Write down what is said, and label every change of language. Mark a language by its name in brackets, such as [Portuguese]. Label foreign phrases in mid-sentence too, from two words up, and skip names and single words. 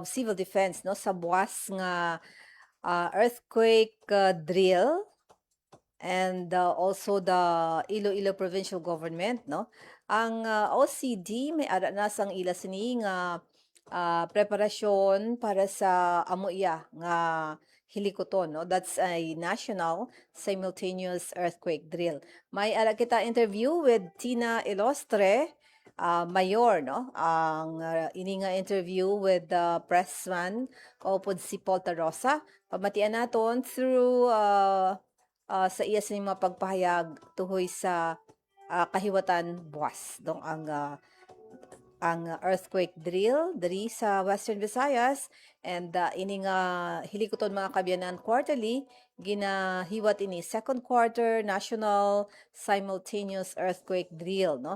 [Hiligaynon] Civil Defense, no, sa buwas nga earthquake drill, [English] and also the Iloilo Provincial Government, [Hiligaynon] no, ang OCD may ara na sang ila sini nga preparasyon para sa amuya nga hilikoton, no? [English] That's a national simultaneous earthquake drill. [Hiligaynon] May ara kita [English] interview with [Hiligaynon] Tina Ilostre, Mayor, no? Ang ini nga [English] interview with the pressman [Hiligaynon] kaupod si Paul Tarosa. Pamatian naton through sa iya sa mga pagpahayag tuhoy sa kahiwatan buwas dong ang [English] earthquake drill [Hiligaynon] diri sa Western Visayas, and ini nga hilikoton mga kabyanan quarterly ginahiwat ini [English] second quarter national simultaneous earthquake drill, [Hiligaynon] no.